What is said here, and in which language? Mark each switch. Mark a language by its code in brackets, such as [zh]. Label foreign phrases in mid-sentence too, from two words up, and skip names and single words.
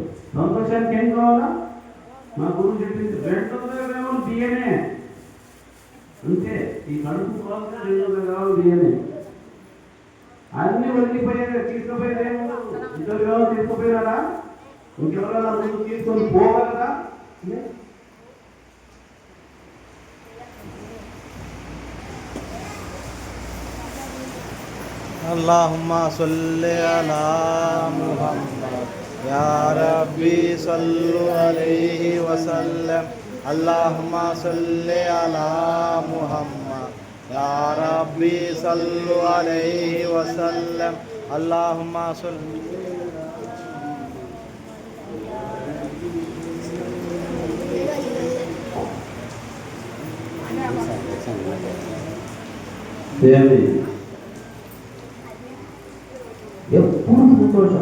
[te] సంతోషానికి ఏం కావాలా? మా గురువు చెప్పింది 200 గ్రాములు బియ్యమే. అంతే. ఈ కడుపు కావాల్సిన 200 గ్రాములు బియ్యమే. అన్ని వెళ్ళిపోయారు, తీసుకుపోయేది ఏమో. 200 గ్రాములు తీసుకుపోయినారా? ఇంకెవరైనా ముందు తీసుకొని పోగలరా? [ar] اللهم صل على محمد يا ربي صلوا عليه وسلم. اللهم صل على محمد يا ربي صلوا عليه وسلم. اللهم صل [te] ఎప్పుడు సంతోషం.